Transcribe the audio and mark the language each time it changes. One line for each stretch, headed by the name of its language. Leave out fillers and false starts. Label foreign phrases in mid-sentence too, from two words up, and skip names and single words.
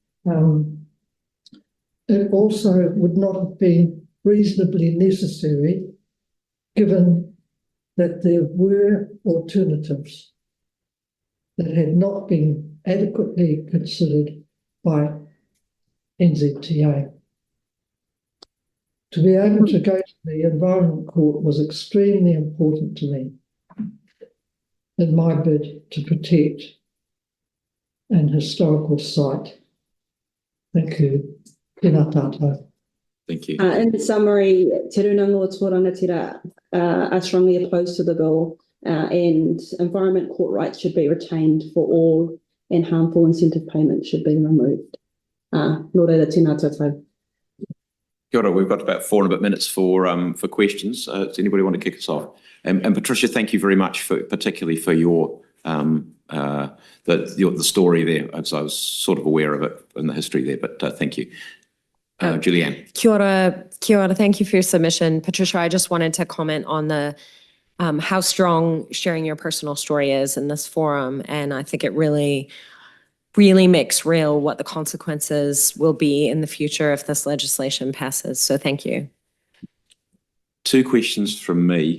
English: It also would not have been reasonably necessary, given that there were alternatives that had not been adequately considered by NZTA. To be able to go to the Environment Court was extremely important to me in my bid to protect an historical site. Thank you.
Māori: Tēnā tātou.
English: Thank you. In summary, Te Rūnanga o Toa Rangatira are strongly opposed to the bill, and Environment Court rights should be retained for all, and harmful incentive payments should be removed.
Māori: Nō reira, tēnā tātou. Kia ora,
English: we've got about 4 and a bit minutes for questions. Does anybody want to kick us off? And Patricia, thank you very much particularly for your the story there. I was sort of aware of it in the history there, but thank you. Julianne.
Māori: Kia ora,
English: thank you for your submission. Patricia, I just wanted to comment on the how strong sharing your personal story is in this forum, and I think it really makes real what the consequences will be in the future if this legislation passes. So thank you. 2 questions from me.